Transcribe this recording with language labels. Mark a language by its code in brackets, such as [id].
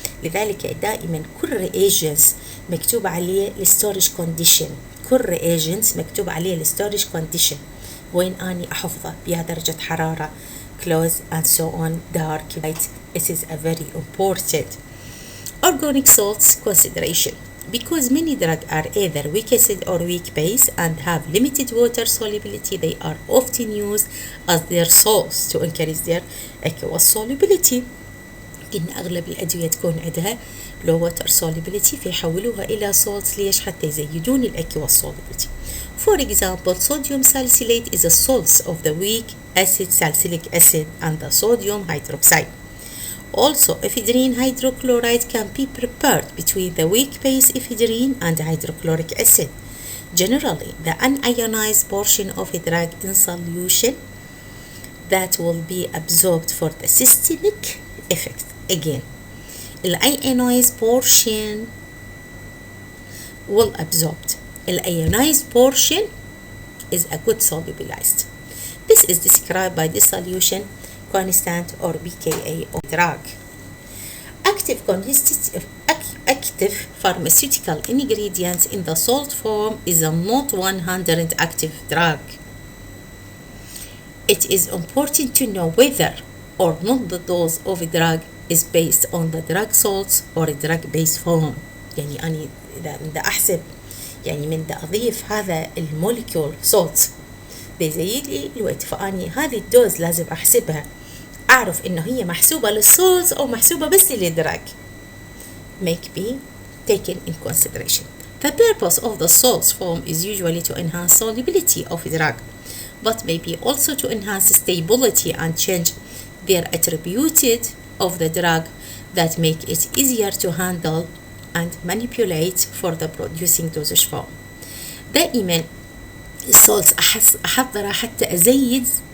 [ar] لذلك دائما كل reagents مكتوب عليه الستورج condition، كل reagents مكتوب عليه الستورج condition، وين أني أحفظه، بها درجة حرارة، [en] close and so on, dark, light. It is a very important. Organic salts consideration. Because many drugs are either weak acid or weak base and have limited water solubility, they are often used as their salts to increase their aqueous solubility. [ar] إن أغلب الأدوية تكون عندها [en] low water solubility [ar] فيحولوها إلى salts. ليش؟ حتى يزيدون aqueous solubility. [en] For example, sodium salicylate is a salt of the weak acid salicylic acid and the sodium hydroxide. Also, ephedrine hydrochloride can be prepared between the weak base ephedrine and hydrochloric acid. Generally, the unionized portion of a drug in solution that will be absorbed for the systemic effect. Again, the ionized portion will absorb. The ionized portion is a good solubilized. This is described by the solution constant or pKa of drug. Active pharmaceutical ingredients in the salt form is a not 100 active drug. It is important to know whether or not the dose of a drug is based on the drug salts or a drug base form. [ar] يعني أنا إذا بدي أحسب، يعني من بدي أضيف هذا الموليكول salts بيزيد لي الوقت، فأني هذه الدوز لازم أحسبها، أعرف إنه هي محسوبة للسولز أو محسوبة بس للدراج. [en] Make be taken in consideration. The purpose of the salts form is usually to enhance solubility of a drug, but maybe also to enhance stability and change their attributed of the drug that make it easier to handle and manipulate for the producing dosage form. [ar] دائما السولتس أحضرها حتى أزيد